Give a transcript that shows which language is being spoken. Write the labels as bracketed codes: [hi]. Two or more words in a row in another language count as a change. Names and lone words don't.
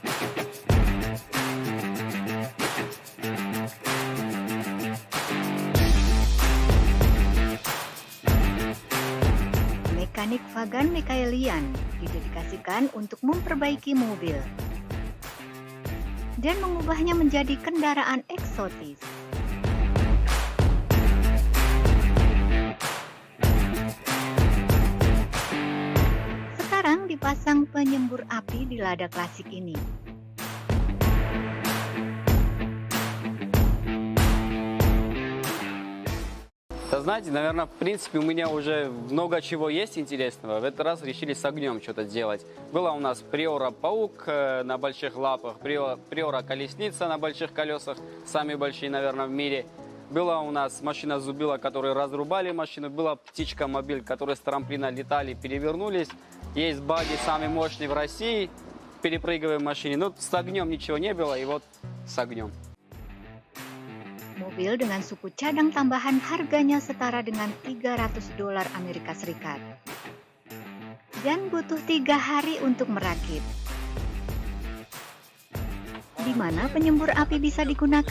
[id] Mekanik Vagan Mikhailian didedikasikan untuk memperbaiki mobil dan mengubahnya menjadi kendaraan eksotis. Sekarang dipasang penyembur api di lada klasik ini. [ru] Да знаете, наверное, в принципе, у меня уже много чего есть интересного. В этот раз решили с огнем что-то сделать. Была у нас Приора-паук на больших лапах, Приора-колесница на больших колесах, самые большие, наверное, в мире. Была у нас машина Зубила, которые разрубали машину. Была птичка-мобиль, которые с трамплина летали, перевернулись. Есть баги, самый мощный в России, перепрыгиваем в машине. Но с огнем ничего не было, и вот с огнем. [id] Mobil dengan suku cadang tambahan harganya setara dengan $300 Amerika Serikat. Dan butuh 3 hari untuk merakit. Di mana penyembur api bisa digunakan?